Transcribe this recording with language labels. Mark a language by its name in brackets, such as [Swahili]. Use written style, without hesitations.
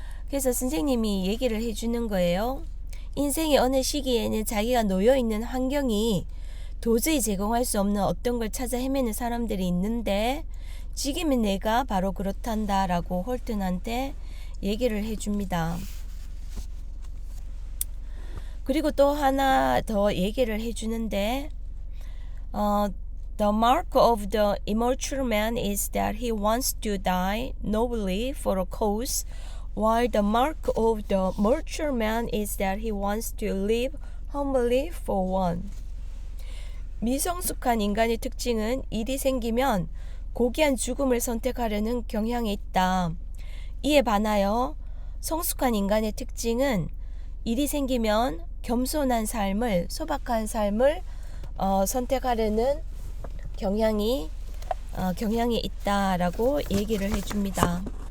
[Korean] 그래서 선생님이 얘기를 해주는 거예요. 인생의 어느 시기에는 자기가 놓여있는 환경이 도저히 제공할 수 없는 어떤 걸 찾아 헤매는 사람들이 있는데 지금의 내가 바로 그렇단다 라고 홀튼한테 얘기를 해줍니다. 그리고 또 하나 더 얘기를 해주는데 [English] The mark of the immature man is that he wants to die nobly for a cause, while the mark of the mature man is that he wants to live humbly for one. [Korean] 미성숙한 인간의 특징은 일이 생기면 고귀한 죽음을 선택하려는 경향이 있다. 이에 반하여 성숙한 인간의 특징은 일이 생기면 겸손한 삶을, 소박한 삶을 선택하려는 경향이 있다라고 얘기를 해줍니다.